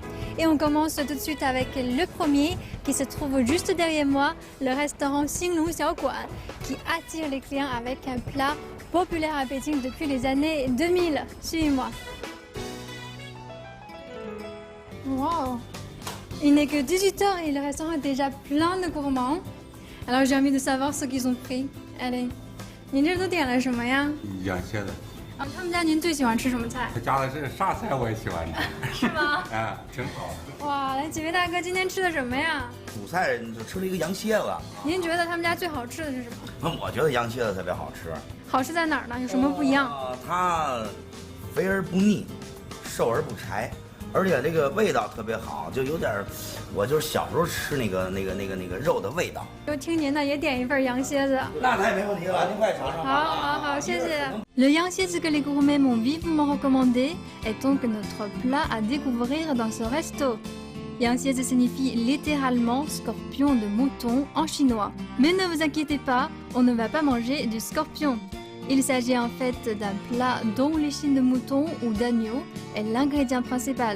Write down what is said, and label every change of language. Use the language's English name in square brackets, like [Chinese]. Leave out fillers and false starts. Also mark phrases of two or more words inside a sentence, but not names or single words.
[French] Et on commence tout de suite avec le premier qui se trouve juste derrière moi, le restaurant Xinlu Xiaoguan, qui attire les clients avec un plat populaire à Pékin depuis les années 2000. Suivez-moi. Wow. Il n'est que 18h et le restaurant est déjà plein de gourmands. Alors j'ai envie de savoir ce qu'ils ont pris. Allez, [Chinese] 您这都点了什么呀？羊蝎子，啊，他们家您最喜欢吃什么菜？他家的是啥菜我也喜欢吃，是吗？啊，挺好。哇，来几位大哥，今天吃的什么呀？主菜就吃了一个羊蝎子，您觉得他们家最好吃的是什么？我觉得羊蝎子特别好吃。好吃在哪儿呢？有什么不一样？它肥而不腻，瘦而不柴，而且这个味道特别好，就有点我就是小时候吃那个肉的味道。就听您的，也点一份羊蝎子。那太没问题了，您快尝尝。好，好，好，谢谢。 [French] Le yangxiezi que les gourmets m'ont vivement recommandé est donc notre plat à découvrir dans ce resto. Yangxiezi signifie littéralement scorpion de mouton en chinois. Mais ne vous inquiétez pas, on ne va pas manger du scorpion. Il s'agit en fait d'un plat dont l'échine de mouton ou d'agneau est l'ingrédient principal.